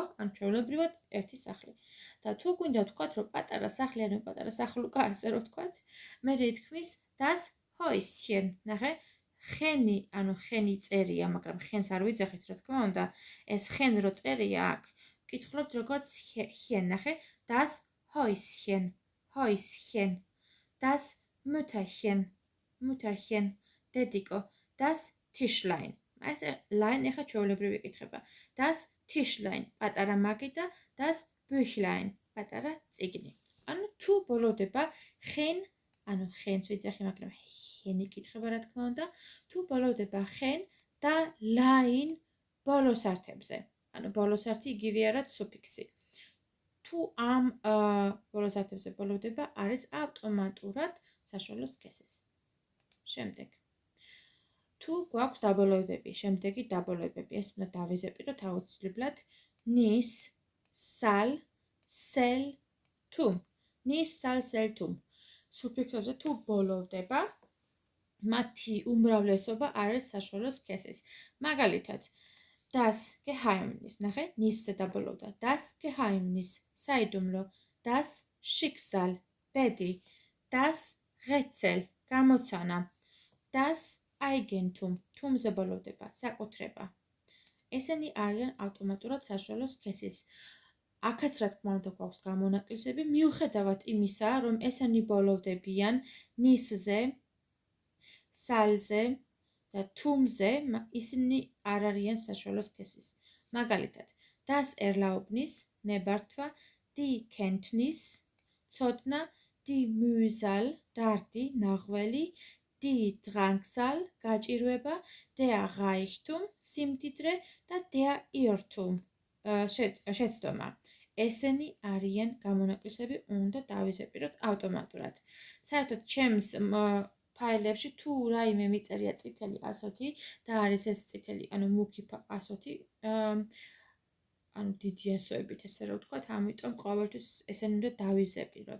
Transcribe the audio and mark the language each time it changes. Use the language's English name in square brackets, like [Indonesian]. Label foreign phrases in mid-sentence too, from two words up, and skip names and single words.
[Georgian] ანუ ჩვეულებრივად ერთი სახლი. და თუ გვინდა ვთქვათ, რომ პატარა სახლი, ანუ პატარა სახლუკა, ასე რომ ვთქვათ, მე ითქმის [German] das Häuschen. [Georgian] ნახე, ხენი, ანუ ხენი წერია, მაგრამ ხენს არ ვიძახით, რა თქმა უნდა. ეს ხენ რო წერია აქ, ვკითხულობთ როგორც hier, ნახე, [German] das Häuschen, Häuschen. Das Mütterchen, დედიკო, das Tischlein. [Georgian] ეს line ეხა ჩვეულებრივ იკითხება. [German] Das Tischlein, [Georgian] პატარა მაგი და [German] das Büchlein, [Georgian] პატარა წიგნი. ანუ თუ ბოლოვდება ხენ, ანუ ხენს ვიძახი, მაგრამ ხენი იკითხება რა თქმა უნდა, თუ ბოლოვდება ხენ და line ბოლოსართებზე. ანუ ბოლოსართი იგივეა რაც სუფიქსი. თუ ამ ბოლოსართებზე ბოლოვდება, არის ავტომატურად საშუალო სქესის. შემდეგ. თუ გვაქვს დაბოლოებები, შემდეგი დაბოლოებები, ეს უნდა დავიზეპიროთ აუცილებლად [German] nis, sal, sel, tum. nis, sal, sel, tum. [Georgian] სუფიქსებზე თუ ბოლოვდება, მათი უმრავლესობა არის საშუალო სქესის. მაგალითად, [German] das Geheimnis, [Georgian] ნახე, nis-ზე დაბოლოვდა. [German] Das Geheimnis, საიდუმლო, das Schicksal, ბედი, das Rätsel, გამოცანა, das Eigentum, [Georgian] თუმზე ბოლოვდება, საკუთრება. ესენი არიან ავტომატურად საშუალო სქესის. აქაც რა თქმა უნდა გვაქვს გამონაკლისები, მიუხედავად იმისა, რომ ესენი ბოლოვდებიან nis-ზე, sal-ზე და tum-ზე, ისინი არ არიან საშუალო სქესის. მაგალითად, [German] das Erlaubnis, ნებართვა, die Kenntnis, ცოდნა, die Mühsal, [Georgian] დარდი, ნაღველი, [German] die Drangsal, გაჭირვება, der Reichtum, [Georgian] სიმდიდრე და [German] der Irrtum, [Georgian] შეცდომა. ესენი არიან გამონაკლისები, უნდა დავიზეპიროთ ავტომატურად. საერთოდ ჩემს ფაილებში თუ რაიმე მიწერია წითელი ასოთი და არის ეს წითელი, ანუ მუქი ასოთი, ანუ დიდი ასოებით, ესე რომ ვთქვათ, ამიტომ ყოველთვის ესენი უნდა დავიზეპიროთ.